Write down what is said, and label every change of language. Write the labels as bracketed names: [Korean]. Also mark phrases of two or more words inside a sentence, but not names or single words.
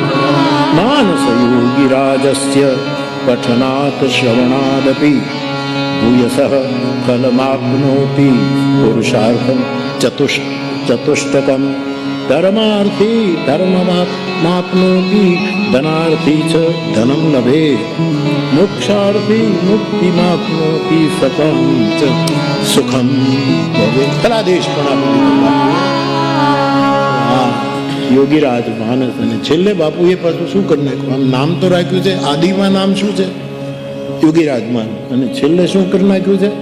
[Sanskrit] मानसयोगिराजस्य पठनात् श्रवणादपि भूयसः फलमाप्नोति पुरुषार्थं चतुष्टकम्। धर्मार्थी धर्ममाप्नोति धनार्थी च धनं लभेत्, मोक्षार्थी मुक्तिमाप्नोति सकं च सुखं भवेत्। [Gujarati] फलादेश પણ યોગીરાજ માનસ અને છેલ્લે બાપુએ પાછું શું કરી નાખ્યું? આમ નામ તો રાખ્યું છે, આદિમાં નામ શું છે? યોગીરાજ માનસ, અને છેલ્લે શું કરી નાખ્યું છે?